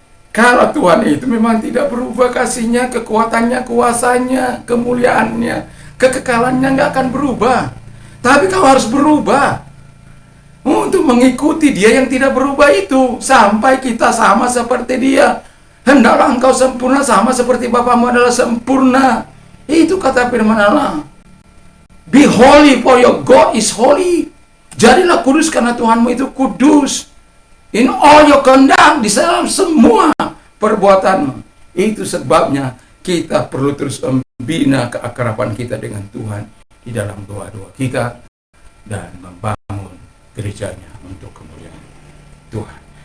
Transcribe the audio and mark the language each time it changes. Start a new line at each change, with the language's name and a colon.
Indonesian: Kalau Tuhan itu memang tidak berubah kasihnya, kekuatannya, kuasanya, kemuliaannya, kekekalannya nggak akan berubah. Tapi kau harus berubah untuk mengikuti Dia yang tidak berubah itu, sampai kita sama seperti Dia. Hendaklah engkau sempurna sama seperti Bapamu adalah sempurna. Itu kata firman Allah.
English: Be holy for your God is holy.
Indonesian: Jadilah kudus karena Tuhanmu itu kudus.
English: In all your conduct,
Indonesian: di dalam semua perbuatanmu. Itu sebabnya kita perlu terus membina keakraban kita dengan Tuhan di dalam doa-doa kita dan membangun gerejanya untuk kemuliaan Tuhan.